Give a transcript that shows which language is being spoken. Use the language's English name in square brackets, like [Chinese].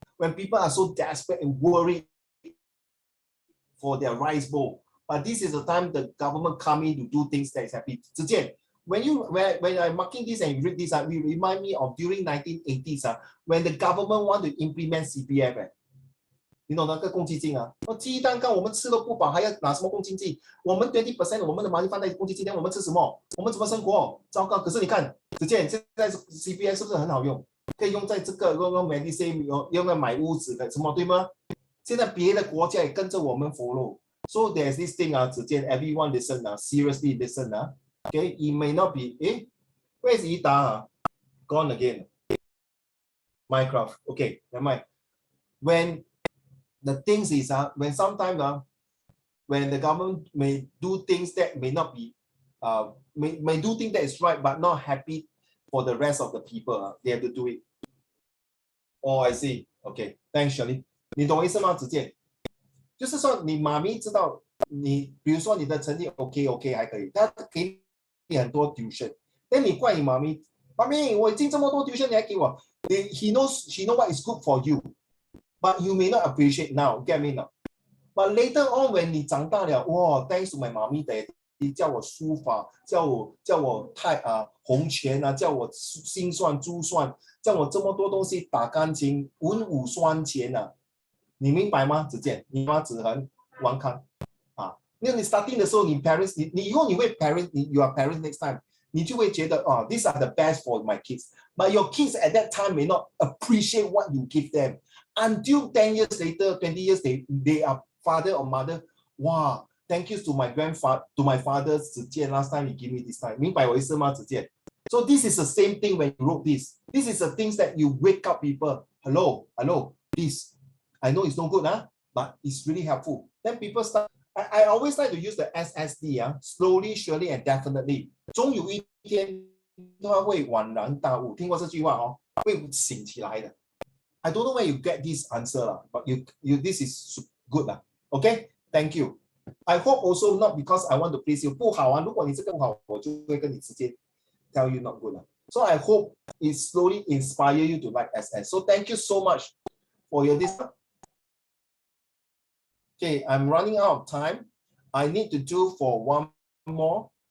[English] When people are so desperate and worried for their rice bowl. But this is the time the government come in to do things that is happy. Zhi Jian, when I'm marking this and you read this, we remind me of during 1980s when the government want to implement CPF. [Chinese] 你懂那个公积金鸡蛋糕我们吃都不饱，还要拿什么公积金？我们 20% 我们的 money 放在公积金，我们吃什么？我们怎么生活？糟糕！可是你看，子健现在 CPF 是不是很好用？可以用在这个用 Medisave 用来买屋子的什么，对吗？现在别的国家也跟着我们 follow。 [English] So there's this thing 子健 everyone listen seriously listen Okay, it may not be where is Ida gone again? Minecraft. Okay, never mind. When the things is when sometimes when the government may do things that may not be may do things that is right but not happy for the rest of the people they have to do it. Oh, I see. Okay, thanks, Shirley. [Chinese] 你懂我意思吗？子健，就是说你妈咪知道你，比如说你的成绩 OK 还可以，他给你很多 tuition， 但你怪你妈咪，妈咪我已经这么多 tuition 你还给我， [English] she know what is good for you。 But you may not appreciate now, get me now. But later on, when [Chinese] 你长大了，哇 ， [English] thanks to my mommy daddy， [Chinese] 叫我书法，叫我红拳叫我心算、珠算，叫我这么多东西打钢琴，文武双全你明白吗？子健，你妈子恒、王康因为你 starting 的时候，你 parents， 你以后你会 [English] you are parents next time， [Chinese] 你就会觉得 [English] these are the best for my kids. But your kids at that time may not appreciate what you give them. Until 10 years later, 20 years, they are father or mother. Wow, thank you to my grandfather, to my father, Zhi Jian, last time he gave me this time. [Chinese] 明白我意思吗，子健？ [English] So this is the same thing when you wrote this. This is the things that you wake up people. Hello, please. I know it's no good, but it's really helpful. Then people start. I always like to use the SSD, slowly, surely, and definitely. [Chinese] 终有一天他会恍然大悟。听过这句话会醒起来的。 [English] I don't know where you get this answer but you this is good Okay, thank you. I hope also not because I want to please you. [Chinese] 不好啊，如果你这个不好，我就会跟你直接 [English] tell you not good. So I hope it slowly inspire you to like SS. So thank you so much for your this. Okay, I'm running out of time. I need to do for one more.